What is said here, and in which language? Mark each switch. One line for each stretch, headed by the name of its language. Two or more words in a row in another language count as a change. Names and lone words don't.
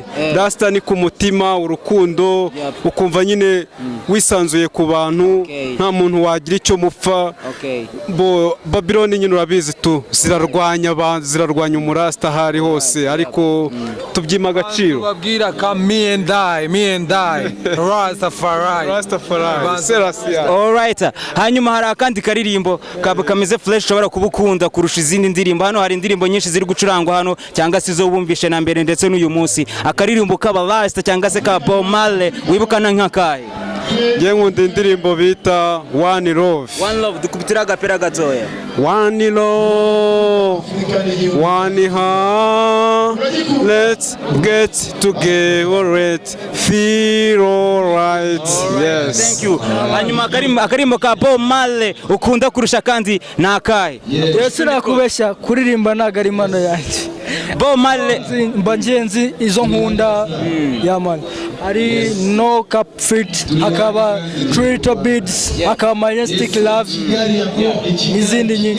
Kinyarwanda: Rasta ni ku mutima, urukundo, ukumva nyine wisanzuye ku bantu, nta muntu wagira icyo mupfa. Babyloni nyine urabizi tu zirarwanya umurasta hari hose, ariko tubyima agaciro. Babwira ka
English: me and I
Kinyarwanda: Rastafari.
English: Alright.
Kinyarwanda: Hanyuma hari akandi karirimbo kameze fresh ushobora kubukunda kurusha izindi ndirimbo. Hano hari indirimbo nyinshi ziri gucurangwa hano cyangwa se zo bumvishe na mbere ndetse n'uyu munsi. Akaririmbo k'abarasta cyangwa se ka Bob Marley wibukana nk'akahe? Nge nkunda indirimbo bita One Love. One Love, dukubitira agapera gatoya.
English: One love, one heart, let's get together, feel alright. Yes. Thank you.
Kinyarwanda: Hanyuma akarimbo ka Bob Marley ukunda kurusha kandi nakahe? Yesu nakubeshya kuririmba ntago ari impano yanjye. Bob Marley mba ngenzi izo nkunda ya man ari no cap fit akaba Trito Beats akaba Majestic Love n'izindi nyinshi.